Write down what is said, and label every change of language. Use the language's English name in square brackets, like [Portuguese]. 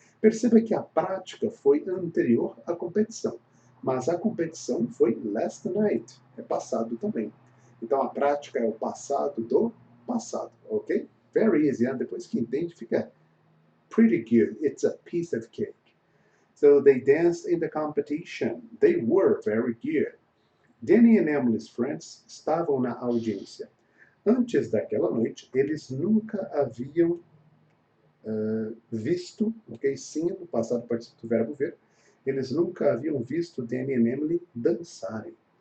[Portuguese] Perceba que a prática foi anterior à competição, mas a competição foi [English] last night, [Portuguese] é passado também. Então a prática é o passado do passado, ok? [English] Very easy, [Portuguese] hein? Depois que entende fica [English] pretty good. It's a piece of cake. So they danced in the competition. They were very good. Danny and Emily's friends [Portuguese] estavam na audiência. Antes daquela noite, eles nunca haviam visto, ok? Sim, no passado participo do verbo ver. Eles nunca haviam visto Danny e Emily dançarem.